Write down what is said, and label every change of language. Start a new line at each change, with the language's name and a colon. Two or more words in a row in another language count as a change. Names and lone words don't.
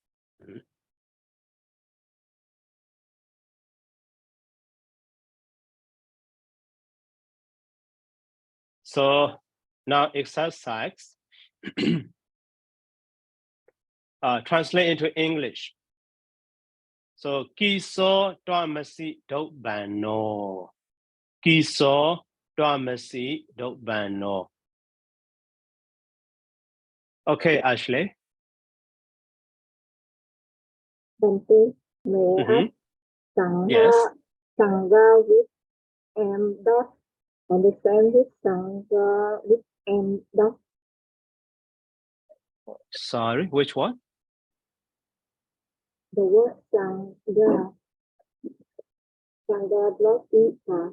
English: So now exercise. Translate into English.
Pali: So kiso dhamasi dobano. Kiso dhamasi dobano.
English: Okay, Ashley. Bante, may I Mhm. ask Sangha, Yes. Sangha with M dot and the same with Sangha with M dot. Sorry, which one? The word Sangha, Sangha block E R.